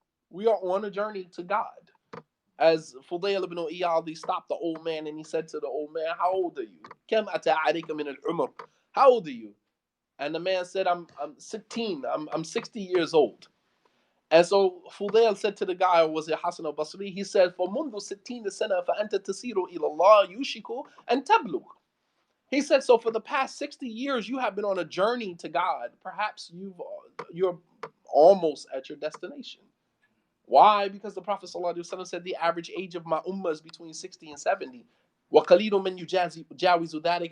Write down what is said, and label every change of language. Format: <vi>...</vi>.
<en>We are on a journey to God. As Fudayl ibn Iyad stopped the old man and he said to the old man, "How old are you?</en> <ar>Kam ata alayka min al-umr?"</ar> <en>How old are you? And the man said, I'm 16. I'm 60 years old. And so Fudayl said to the guy, or was it Hassan al-Basri?</en> <ar>He said, فَمُنْذُ سِتِّينَ سَنَةً فَأَنْتَ تَسِيرُ إِلَى اللَّهِ يُوشِكُ أَنْ تَبْلُغ.</ar> <en>He said, so for the past 60 years, you have been on a journey to God. Perhaps you're almost at your destination. Why? Because the Prophet ﷺ said the average age of my ummah is between 60 and 70.</en> <ar>وَقَلِيلٌ مَنْ يُجَاوِزُ ذَلِكَ.</ar>